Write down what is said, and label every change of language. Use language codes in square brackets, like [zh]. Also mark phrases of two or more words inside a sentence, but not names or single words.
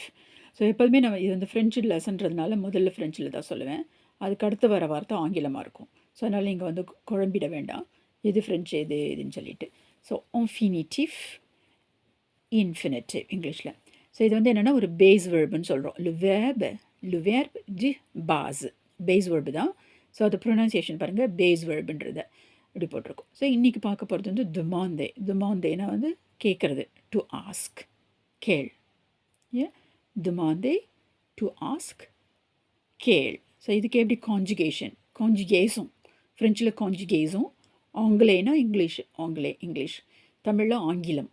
[ta] ஸோ எப்போதுமே நம்ம இது வந்து [en] French lesson-ன்றதுனால [ta] முதல்ல ஃப்ரெஞ்சில் தான் சொல்லுவேன். அதுக்கு அடுத்து வர வார்த்தை ஆங்கிலமாக இருக்கும். ஸோ அதனால் நீங்கள் வந்து குழம்பிட வேண்டாம், எது ஃப்ரெஞ்சு எது இதுன்னு சொல்லிட்டு. [en] So infinitif, infinitive English-il. [ta] ஸோ இது வந்து என்னென்னா ஒரு [en] base verb-ன்னு [ta] சொல்கிறோம். [fr] le verbe du base, [en] base verb தான். [ta] ஸோ அது ப்ரொனன்சியேஷன் பாருங்கள், [en] base verb-ன்றதை [ta] இப்படி போட்டிருக்கோம். ஸோ இன்றைக்கி பார்க்க போகிறது வந்து துமாந்தே. துமாந்தேனா வந்து கேட்குறது, [en] to ask, [ta] கேள். [en] ஏ துமாந்தே, to ask, கேள். [ta] ஸோ இதுக்கு எப்படி கான்ஜுகேஷன், கான்ஜுகேஸும் ஃப்ரெஞ்சில் கான்ஜுகேஸும், ஆங்கிலேனா இங்கிலீஷ், ஆங்கிலே இங்கிலீஷ், தமிழில் ஆங்கிலம்.